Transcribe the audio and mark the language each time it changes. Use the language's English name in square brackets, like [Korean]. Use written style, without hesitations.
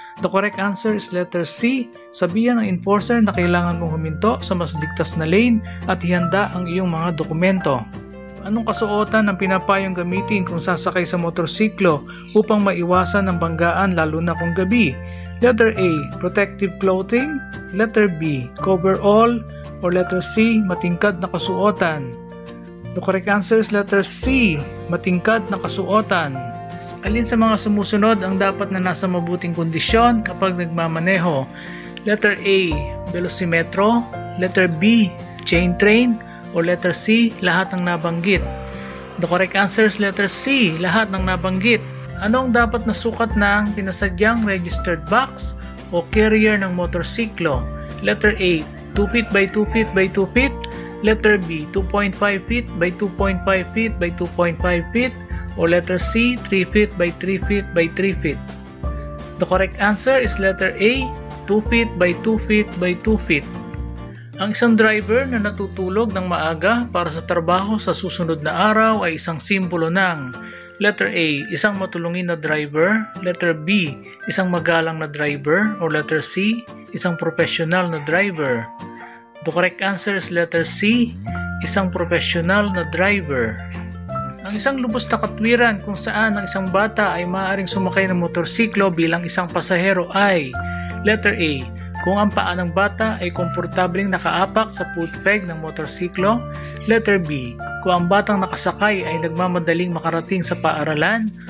[English] The correct answer is letter C, [Filipino] sabihan ng enforcer na kailangan mong huminto sa mas ligtas na lane at ihanda ang iyong mga dokumento. Anong kasuotan ang pinapayong gamitin kung sasakay sa motorsiklo upang maiwasan ang banggaan lalo na kung gabi? [English] Letter A, protective clothing. Letter B, coverall. Or letter C, [Filipino] matingkad na kasuotan. [English] The correct answer is letter C, [Filipino] matingkad na kasuotan. Alin sa mga sumusunod ang dapat na nasa mabuting kondisyon kapag nagmamaneho? [English] Letter A, velocimetro. Letter B, chain train. O letter C, [Filipino] lahat ng nabanggit. [English] The correct answer is letter C, [Filipino] lahat ng nabanggit. Ano ang dapat na sukat ng pinasadyang registered box o carrier ng motorsiklo? [English] Letter A, 2 feet by 2 feet by 2 feet. Letter B, 2.5 feet by 2.5 feet by 2.5 feet. O letter C, 3 feet by 3 feet by 3 feet. The correct answer is letter A, 2 feet by 2 feet by 2 feet. [Filipino] Ang isang driver na natutulog ng maaga para sa trabaho sa susunod na araw ay isang simbolo ng letter A, isang matulungin na driver. Letter B, isang magalang na driver. O letter C, isang professional na driver. [English] The correct answer is letter C, [Filipino] isang professional na driver. Ang isang lubos na katwiran kung saan ang isang bata ay maaaring sumakay ng motorsiklo bilang isang pasahero ay letter A, kung ang paa ng bata ay komportableng nakaapak sa footpeg ng motorsiklo. Letter B, kung ang batang nakasakay ay nagmamadaling makarating sa paaralan.